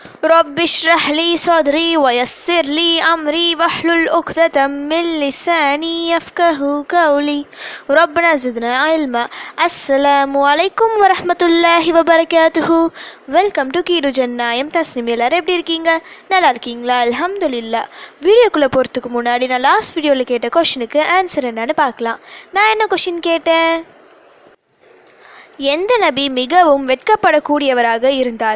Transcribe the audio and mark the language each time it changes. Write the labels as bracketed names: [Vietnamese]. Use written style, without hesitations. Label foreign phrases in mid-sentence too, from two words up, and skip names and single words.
[Arabic] رب اشرح لي صدري ويسر لي أمري واحلل عقدة من لساني يفقهوا قولي ربنا زدنا علما. السلام عليكم ورحمة الله وبركاته. [English] welcome to [Tamil] கீடு ஜன்னாயம் தஸ்னிம். எல்லாரும் எப்படி இருக்கீங்க? நல்லா இருக்கீங்களா? அல்ஹம்துலில்லாஹ். வீடியோக்குள்ளே போகிறதுக்கு முன்னாடி நான் [English] last videoவில் [Tamil] கேட்ட [English] questionனுக்கு answer [Tamil] என்னன்னு பார்க்கலாம். நான் என்ன கொஷின் கேட்டேன்? எந்த நபி மிகவும் வெட்கப்படக்கூடியவராக இருந்தார்?